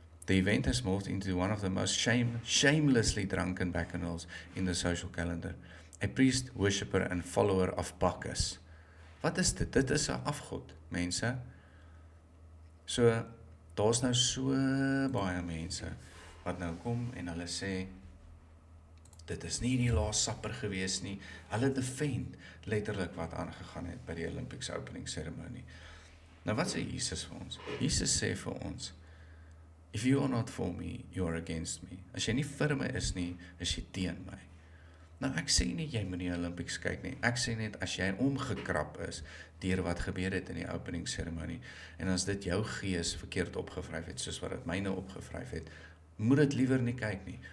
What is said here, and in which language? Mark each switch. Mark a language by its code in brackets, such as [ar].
[en] The event has morphed into one of the most shamelessly drunken bacchanals in the social calendar. A priest, worshipper and follower of Bacchus. [af] Wat is dit? Dit is 'n afgod, mense. So, daar's nou so baie mense wat nou kom en hulle sê, dit is nie die laaste supper gewees nie. Hulle defend letterlik wat aangegaan het by die Olympics opening ceremony. Nou wat sê Jesus vir ons? Jesus sê vir ons, [en] if you are not for me, you are against me. [af] As jy nie vir my is nie, is jy teen my. Nou ek sê nie jy moet die Olympics kyk nie. Ek sê net as jy omgekrap is deur wat gebeur het in die opening ceremony en as dit jou gees verkeerd opgevryf het soos wat dit myne opgevryf het, moet dit liewer nie kyk nie.